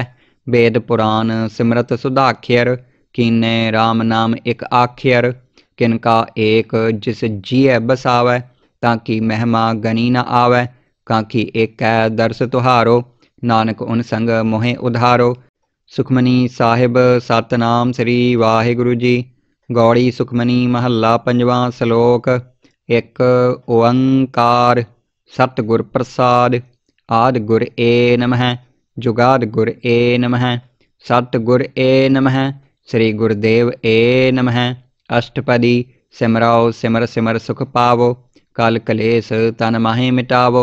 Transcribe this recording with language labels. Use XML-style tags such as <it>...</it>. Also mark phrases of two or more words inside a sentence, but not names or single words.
<pa>ਬੇਦ ਪੁਰਾਨ ਸਿੰਮ੍ਰਿਤਿ ਸੁਧਾਖ੍ਯ੍ਯਰ, ਕੀਨੇ ਰਾਮ ਨਾਮ ਇਕ ਆਖ੍ਯ੍ਯਰ। ਕਿਨਕਾ ਏਕ ਜਿਸੁ ਜੀਅ ਬਸਾਵੈ, ਤਾਕੀ ਮਹਿਮਾ ਗਨੀ ਨ ਆਵੈ। ਕਾਂਖੀ ਏਕੈ ਦਰਸ ਤੁਹਾਰੋ, ਨਾਨਕ ਉਨ ਸੰਗਿ ਮੋਹਿ ਉਧਾਰੋ। ਸੁਖਮਨੀ ਸਾਹਿਬ ਸਤਿਨਾਮ ਸ੍ਰੀ ਵਾਹਿਗੁਰੂ ਜੀ। ਗਉੜੀ ਸੁਖਮਨੀ ਮਹਲਾ ਪੰਜਵਾਂ ਸਲੋਕ। ਇਕ ਓਅੰਕਾਰ ਸਤਿਗੁਰ ਪ੍ਰਸਾਦਿ। ਆਦਿ ਗੁਰ ਏ ਨਮਹ ਜੁਗਾਦਿ ਗੁਰ ਏ ਨਮਹ ਸਤਿਗੁਰ ਏ ਨਮਹ ਸ੍ਰੀ ਗੁਰਦੇਵ ਏ ਨਮਹ। ਅਸਟਪਦੀ ਸਿਮਰਉ ਸਿਮਰਿ ਸਿਮਰਿ ਸੁਖੁ ਪਾਵਉ ਕਲਿ ਕਲੇਸ ਤਨ ਮਾਹਿ ਮਿਟਾਵਉ।</pa>